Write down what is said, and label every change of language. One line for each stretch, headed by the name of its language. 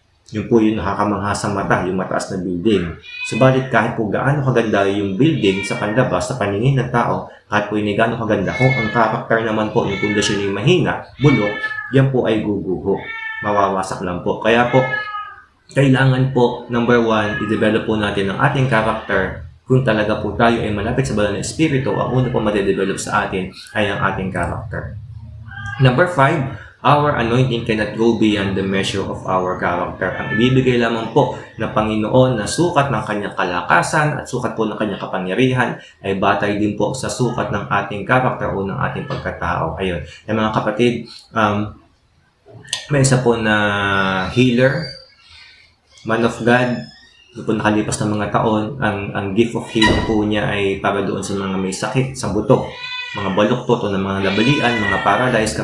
Filipino: Yung po yung nakakamangha sa mata, yung mataas na building. Subalit kahit po gaano kaganda yung building sa panlabas, sa paningin ng tao, kahit po yung gaano kaganda, kung ang character naman po, yung pundasyon yung mahina, bulok, yan po ay guguho. Mawawasak lang po. Kaya po, kailangan po, number 1, i-develop po natin ang ating character. Kung talaga po tayo ay malapit sa banal na espiritu, ang una po madedevelop sa atin ay ang ating character.
English: Number 5, our anointing cannot go beyond the measure of our character.
Filipino: Ang ibibigay lamang po ng Panginoon na sukat ng kanyang kalakasan at sukat po ng kanyang kapangyarihan ay batay din po sa sukat ng ating character o ng ating pagkatao. Ayun. Yung mga kapatid, may isa po na healer, man of God, po nakalipas ng mga taon, ang gift of healing po niya ay para doon sa mga may sakit sa buto, mga baluktot o ng mga labalian, mga paralyzed.